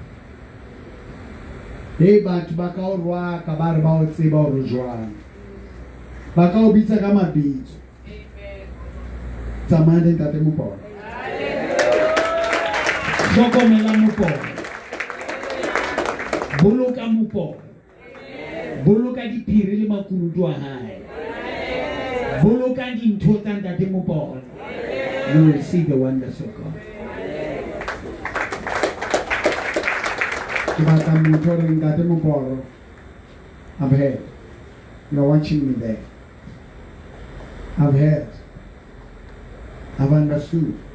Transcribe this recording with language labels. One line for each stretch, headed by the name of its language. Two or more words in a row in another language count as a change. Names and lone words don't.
Southern Sotho: batho ba ka o rwa ka ba re ba o tseba o re jwang ba ka o bitsa ka mabitso tsamane ntate Moporo hlokomela Moporo boloka Moporo boloka diphiri le makunutu a hae boloka dintho tsa ntate Moporo.
English: You will see the wonders of God. I've heard. You're watching me there. I've heard. I've understood.